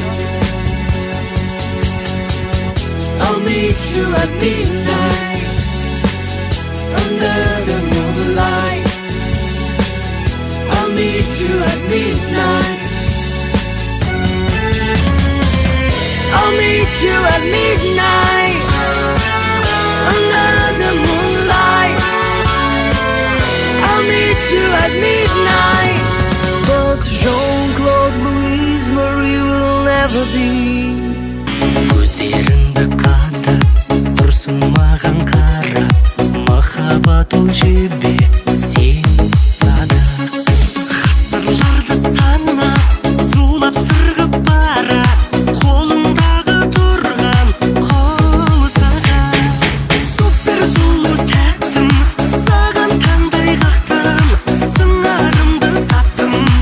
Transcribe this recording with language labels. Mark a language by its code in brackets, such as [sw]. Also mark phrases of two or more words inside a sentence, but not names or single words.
[en] I'll meet you at midnight Under the moonlight I'll meet you at midnight I'll meet you at midnight Under the moonlight I'll meet you at midnight But Jean-Claude, Louise Marie will never be [kk] Көздеріңді қадап тұрсың маған қарап Махаббат ол жебе сен садақ Ғасырларды санап зулап сырғып барат Қолыңдағы тұрған қол сағат Супер сұлу тәттім саған таңдай қақтым Сыңарымды таптым